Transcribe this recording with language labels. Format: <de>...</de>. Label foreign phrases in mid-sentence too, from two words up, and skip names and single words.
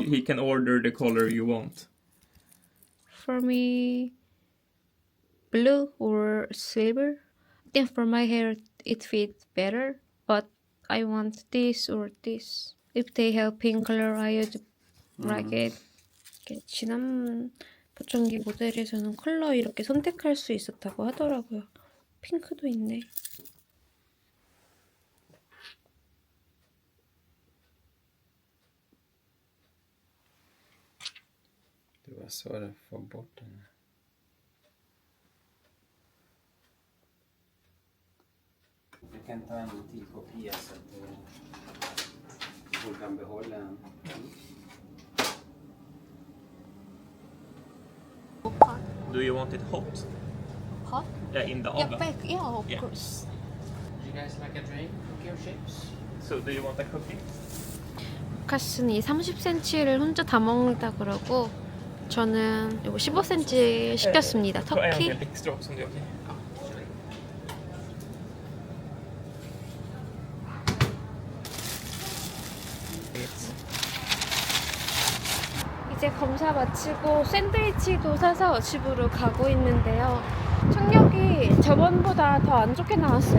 <en>he can order the color you want. For me, blue or silver. I think for my hair it fits better, but I want this or this. If they have pink color, I would like it.</en> <ko>이렇게 지난 보청기 모델에서는 컬러 이렇게 선택할 수 있었다고 하더라고요. 핑크도 있네.</ko> <sv>Det var svårt att få bort den. Jag kan ta en till kopia så att hon kan behålla den.</sv> <en>Do you want it hot? Hot? Yeah, in the Yeah, oven. bake. Yeah, of Yeah. course. Do you guys like a drink? Cookie or chips? So do you want a cookie?</en> <ko>카스는 이 30cm를 혼자 다 먹는다 그러고 저는 이거 15cm 시켰습니다.</ko> <sv>Ta en</sv> <ko>터키.</ko> <sv>helt extra också om det är okej.</sv> <ko>이제 검사 마치고 샌드위치도 사서 집으로 가고 있는데요. 청력이 저번보다 더 안 좋게 나왔어요.</ko>